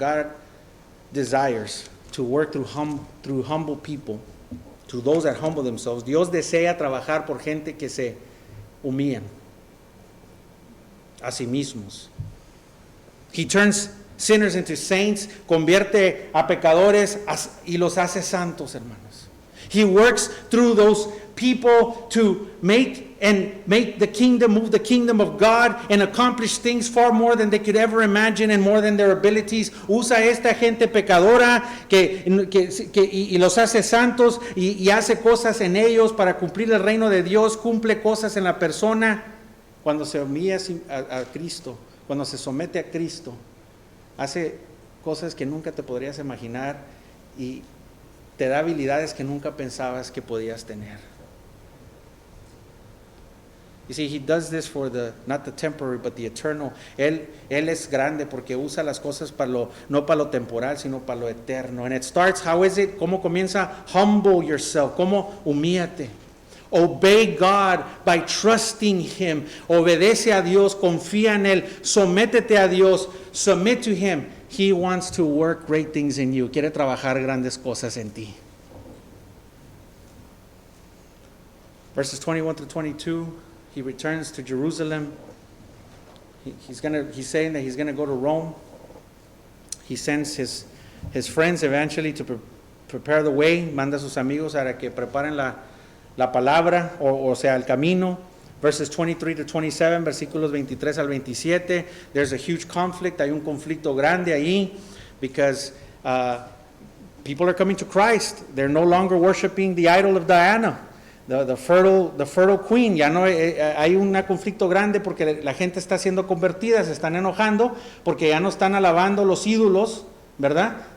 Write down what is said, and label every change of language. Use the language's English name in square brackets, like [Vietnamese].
[English] God desires to work through humble people, to those that humble themselves. [Spanish] Dios desea trabajar por gente que se humillan a sí mismos. [English] He turns sinners into saints, [Spanish] convierte a pecadores y los hace santos, hermanos. [English] He works through those people to make the kingdom, move the kingdom of God and accomplish things far more than they could ever imagine and more than their abilities. [Spanish] Usa esta gente pecadora y los hace santos y hace cosas en ellos para cumplir el reino de Dios, cumple cosas en la persona. Cuando se humilla a Cristo, cuando se somete a Cristo, hace cosas que nunca te podrías imaginar y te da habilidades que nunca pensabas que podías tener. [English] You see, he does this for not the temporary, but the eternal. [Spanish] Él es grande porque usa las cosas no para lo temporal, sino para lo eterno. [English] And it starts, how is it? [Spanish] ¿Cómo comienza? [English] Humble yourself. [Spanish] ¿Cómo? Humíate. [English] Obey God by trusting Him. [Spanish] Obedece a Dios, confía en Él, sométete a Dios, [English] submit to Him. He wants to work great things in you. [Spanish] Quiere trabajar grandes cosas en ti. [English] Verses 21 through 22. He returns to Jerusalem. He's saying that he's going to go to Rome. He sends his friends eventually to prepare the way. [Spanish] Manda a sus amigos para que preparen la palabra, o sea, el camino. [English] Verses 23 to 27, [Spanish] versículos 23 al 27. [English] There's a huge conflict. [Spanish] Hay un conflicto grande ahí [English] because people are coming to Christ. They're no longer worshiping the idol of Diana. The fertile queen. [Spanish] Ya no hay un conflicto grande porque la gente está siendo convertida, se están enojando porque ya no están alabando los ídolos, ¿verdad?